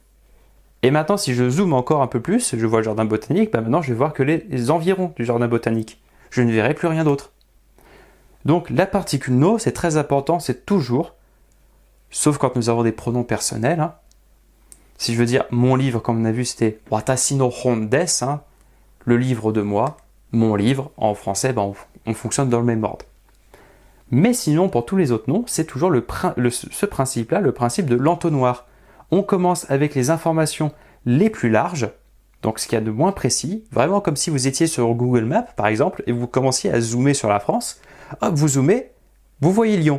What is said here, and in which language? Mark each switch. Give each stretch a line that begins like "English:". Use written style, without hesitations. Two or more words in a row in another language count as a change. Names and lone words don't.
French: Et maintenant, si je zoome encore un peu plus, je vois le jardin botanique, maintenant, je vais voir que les environs du jardin botanique. Je ne verrai plus rien d'autre. Donc la particule no, c'est très important, c'est toujours, sauf quand nous avons des pronoms personnels. Si je veux dire mon livre, comme on a vu, c'était
Japanese: 私の本です,
French: le livre de moi, mon livre, en français, on fonctionne dans le même ordre. Mais sinon, pour tous les autres noms, c'est toujours ce principe-là, le principe de l'entonnoir. On commence avec les informations les plus larges, donc ce qu'il y a de moins précis, vraiment comme si vous étiez sur Google Maps par exemple, et vous commenciez à zoomer sur la France, hop, vous zoomez, vous voyez Lyon.